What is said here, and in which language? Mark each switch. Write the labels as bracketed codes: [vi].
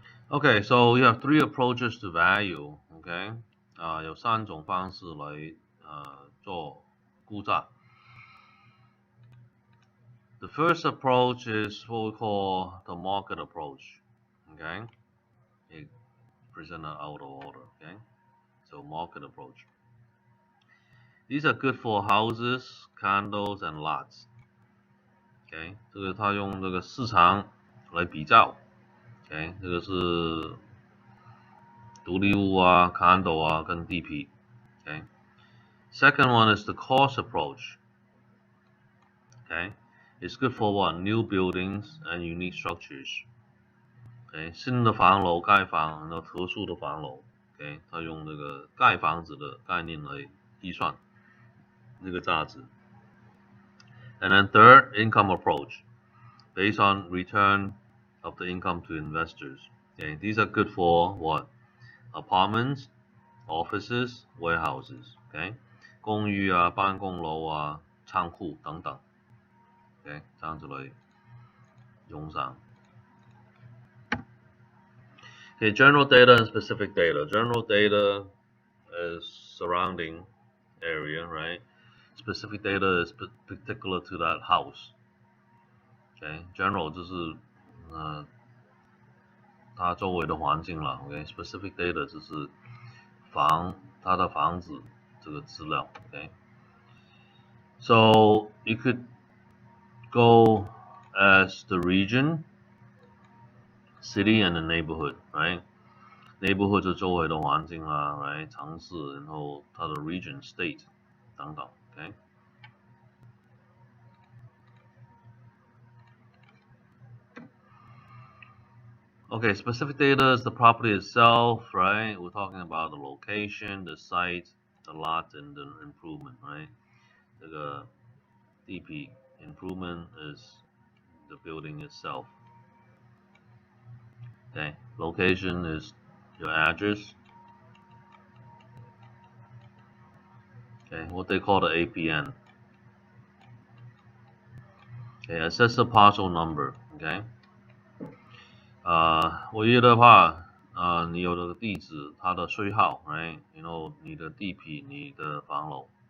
[en] Okay, so you have three approaches to value. [zh] Okay, 有三种方式来做估价。 [en] The first approach is what we call the market approach. Okay, it presented out of order. Okay, so market approach. These are good for houses, condos, and lots. [zh] OK， 这个他用这个市场来比较。 OK， 这个是独立屋啊、condo 啊跟地皮。 OK。 [en] Second one is the cost approach. Okay, it's good for what? New buildings and unique structures. [zh] OK， 新的房楼盖房，然后特殊的房楼。OK， 他用这个盖房子的概念来计算这个价值。 [en] And then third, income approach, based on return of the income to investors. Okay, these are good for what? Apartments, offices, warehouses. [zh] Okay， 公寓啊、办公楼啊、仓库等等。 OK， 这样子来用上。 [en] Okay, general data and specific data. General data is surrounding area, right? Specific data is particular to that house. [zh] Okay, general 就是它周围的环境了。 OK， specific data 就是它的房子这个资料。 [en] OK， so you could go as the region, city, and the neighborhood, right? [zh] Neighborhood 是周围的环境啦 ，right？ 城市，然后它的 region, state 等等 ，OK。 [en] Okay, specific data is the property itself, right? We're talking about the location, the site, the lot, and the improvement, right? [zh] 这个地皮 [en] improvement is the building itself. Okay, location is your address. Okay, what they call the APN. Okay, assessor parcel number. [zh] Okay，唯一的话，你有的地址，它的税号，right？然后你的地皮，你的房楼。